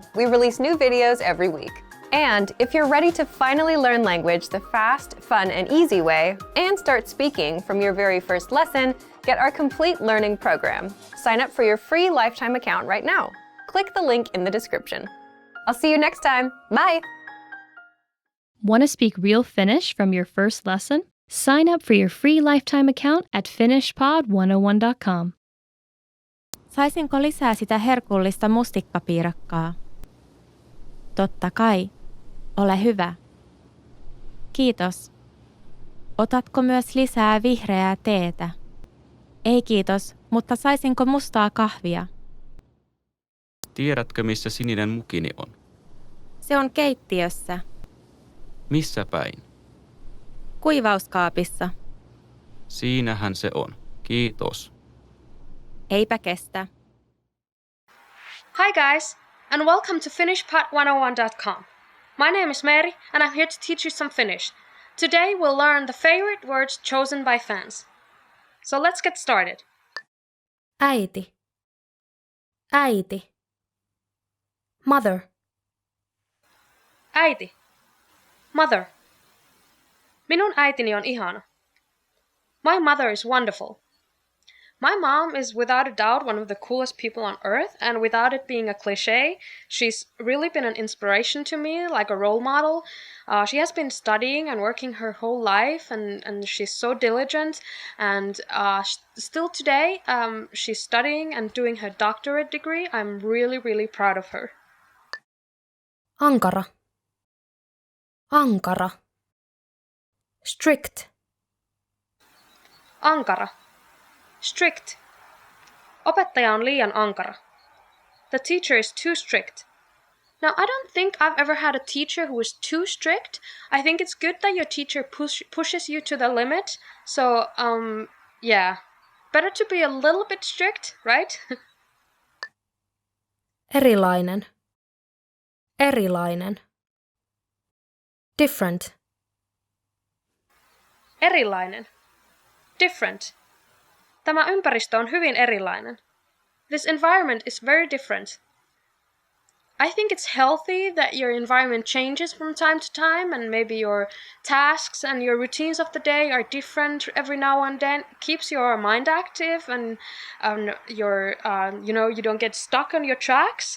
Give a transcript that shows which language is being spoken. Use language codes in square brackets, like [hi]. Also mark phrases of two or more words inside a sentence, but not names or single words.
[en] We release new videos every week. And if you're ready to finally learn language the fast, fun, and easy way, and start speaking from your very first lesson, get our complete learning program. Sign up for your free lifetime account right now. Click the link in the description. I'll see you next time. Bye! Want to speak real Finnish from your first lesson? Sign up for your free lifetime account at finishpod101.com. [fi] Saisinko lisää sitä herkullista mustikkapiirakkaa? Totta kai. Ole hyvä. Kiitos. Otatko myös lisää vihreää teetä? Ei kiitos, mutta saisinko mustaa kahvia? Tiedätkö, missä sininen mukini on? Se on keittiössä. Missä päin? Kuivauskaapissa. Siinähän se on. Kiitos. Eipä kestä. [en] Hi guys, and welcome to finishpod101.com. My name is Mary, and I'm here to teach you some Finnish. Today we'll learn the favorite words chosen by fans. So let's get started. [fi] Äiti. Äiti. [en] Mother. [fi] Äiti. Mother. Minun äitini on ihana. [en] My mother is wonderful. My mom is without a doubt one of the coolest people on earth, and without it being a cliche, she's really been an inspiration to me, like a role model. She has been studying and working her whole life, and she's so diligent, and still today, she's studying and doing her doctorate degree. I'm really, really proud of her. [fi] Ankara. Ankara. [en] Strict. [fi] Ankara. Strict. Opettaja on liian ankara. [en] The teacher is too strict. Now, I don't think I've ever had a teacher who is too strict. I think it's good that your teacher pushes you to the limit. So, yeah. Better to be a little bit strict, right? [fi] Erilainen. Erilainen. [en] Different. [fi] Erilainen. Different. Tämä ympäristö on hyvin erilainen. [en] This environment is very different. I think it's healthy that your environment changes from time to time, and maybe your tasks and your routines of the day are different every now and then. It keeps your mind active, and you don't get stuck on your tracks.